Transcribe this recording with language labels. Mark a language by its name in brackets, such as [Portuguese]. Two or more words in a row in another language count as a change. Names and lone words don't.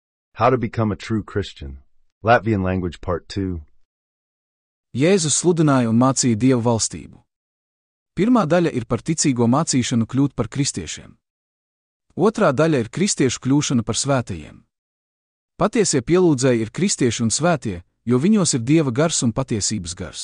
[English] How to become a true Christian. Latvian language part 2. [Latvian] Jēzus sludināja un mācīja Dieva valstību. Pirmā daļa ir par ticīgo mācīšanu kļūt par kristiešiem. Otrā daļa ir kristiešu kļūšana par svētajiem. Patiesie pielūdzēji ir kristieši un svētie, jo viņos ir Dieva gars un patiesības gars.